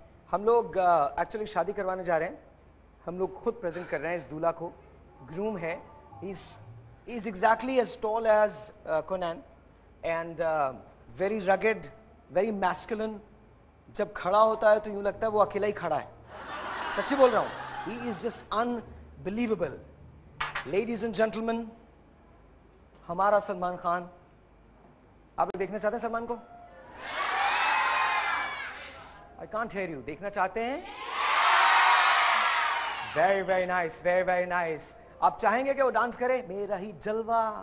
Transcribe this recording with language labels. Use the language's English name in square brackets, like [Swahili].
[Hindi] हम लोग एक्चुअली शादी करवाने जा रहे हैं. हम लोग खुद प्रेजेंट कर रहे हैं इस दूल्हा को. ग्रूम है. [English] He's exactly as tall as Conan and very rugged, very masculine. [Hindi] जब खड़ा होता है तो यूं लगता है वो अकेला ही खड़ा है. सच्ची बोल रहा हूँ. [English] He is just unbelievable. Ladies and gentlemen, [Hindi] हमारा सलमान खान. आप लोग देखना चाहते हैं सलमान को? [English] I can't hear you. [Hindi] देखना चाहते हैं? [English] Very, very nice. Very, very nice. [Hindi] आप चाहेंगे कि वो डांस करे? मेरा ही जलवा.